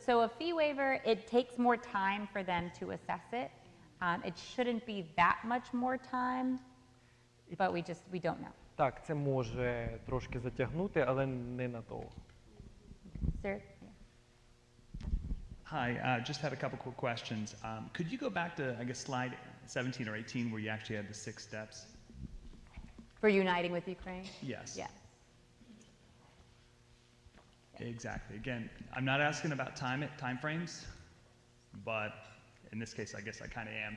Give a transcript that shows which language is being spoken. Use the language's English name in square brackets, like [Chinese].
[English] So a fee waiver, it takes more time for them to assess it. It shouldn't be that much more time, but we don't know. [Ukrainian] Так, це може трошки затягнути, але не надовго. [English] Sir? Hi, just had a couple quick questions. Could you go back to, I guess, slide 17 or 18 where you actually had the 6 steps? For uniting with Ukraine? Yes. Yeah. Exactly. Again, I'm not asking about time frames, but in this case, I guess I kind of am.